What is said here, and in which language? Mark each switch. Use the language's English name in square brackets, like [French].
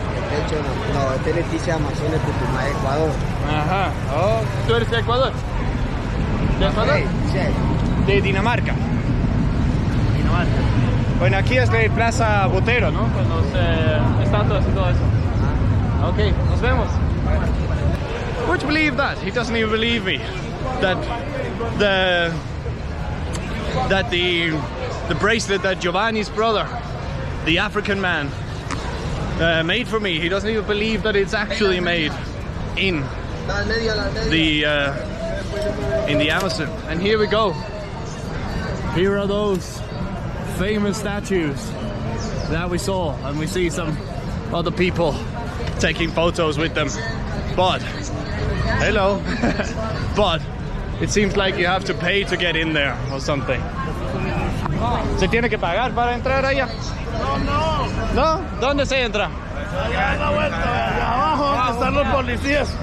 [Spanish] De hecho, no, este es Leticia Amazonas, Tucumán, Ecuador. Ajá. Oh, ¿tú eres de Ecuador? ¿De Ecuador? Sí. De Dinamarca. Dinamarca. Bueno, aquí es de Plaza Botero, ¿no? Con los estatuas y todo eso. [English] Ok, [Spanish] nos vemos. [English] Would you believe that? He doesn't even believe me. That the bracelet that Giovanni's brother, the African man, made for me, he doesn't even believe that it's actually made in the Amazon. And here we go. Here are those famous statues that we saw, and we see some other people taking photos with them. But hello. But it seems like you have to pay to get in there or something. [Spanish] ¿Se tiene que pagar para entrar allá? No. ¿Dónde se entra? Allá en la vuelta, allá abajo donde están los policías.